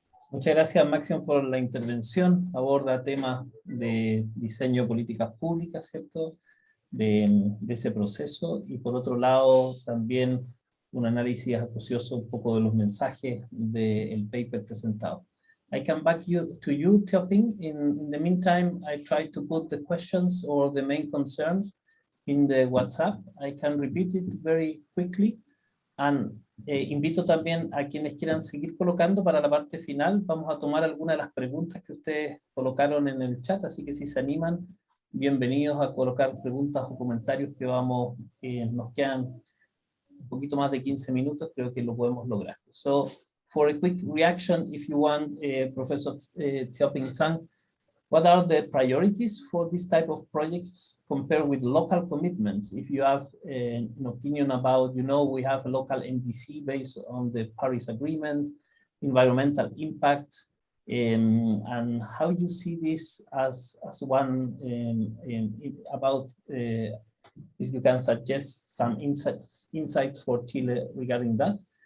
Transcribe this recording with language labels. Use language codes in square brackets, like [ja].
[es] Muchas gracias, Máximo, por la intervención. Aborda temas de diseño de políticas públicas, ¿cierto? De ese proceso. Y por otro lado, también un análisis acucioso un poco de los mensajes del paper presentado. [en] I come back to you, Xiaoping. In the meantime, I try to put the questions or the main concerns in the WhatsApp. I can repeat it very quickly. [es] And invito también a quienes quieran seguir colocando para la parte final. Vamos a tomar algunas de las preguntas que ustedes colocaron en el chat, así que si se animan, bienvenidos a colocar preguntas o comentarios que vamos, nos quedan un poquito más de 15 minutos, creo que lo podemos lograr. [en] So, for a quick reaction, if you want, Professor Xiaoping Zhang, what are the priorities for this type of projects compared with local commitments? If you have an opinion about, you know, we have a local NDC based on the Paris Agreement, environmental impacts, and how you see this as one about, if you can suggest some insights for Chile regarding that.